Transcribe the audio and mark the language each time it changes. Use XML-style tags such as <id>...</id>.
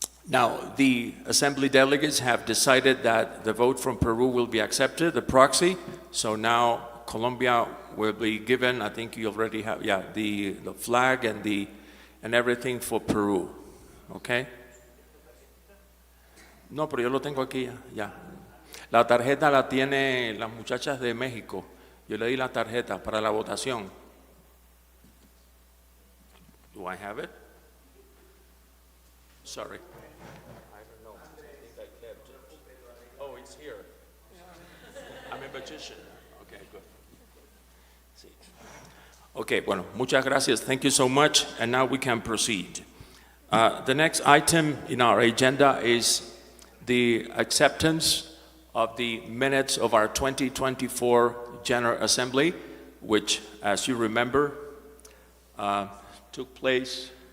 <en>Now, the assembly delegates have decided that the vote from Peru will be accepted, the proxy. So now Colombia will be given, I think you already have, yeah, the flag and everything for Peru. Okay?</en> <es>No, pero yo lo tengo aquí ya. La tarjeta la tiene las muchachas de México. Yo le di la tarjeta para la votación.</es> <en>Do I have it? Sorry. I don't know. I think I kept it. Oh, it's here. I'm a magician. Okay, good.</en> <es>Sí. Okay, bueno, muchas gracias.</es> <en>Thank you so much. And now we can proceed. The next item in our agenda is the acceptance of the minutes of our 2024 General Assembly, which, as you remember, took place.</en>